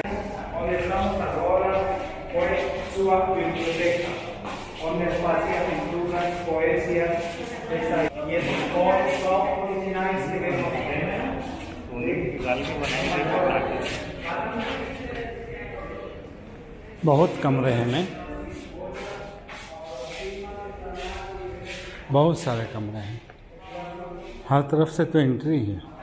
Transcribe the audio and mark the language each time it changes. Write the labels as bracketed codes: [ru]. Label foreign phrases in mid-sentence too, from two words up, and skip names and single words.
[pt] Onde estamos agora por sua biblioteca, onde fazia pinturas, poesias, ensaios. E esses cores são originais que vemos. [hi] बहुत कमरे हैं में, बहुत सारे कमरे हैं, हर तरफ से तो एंट्री है।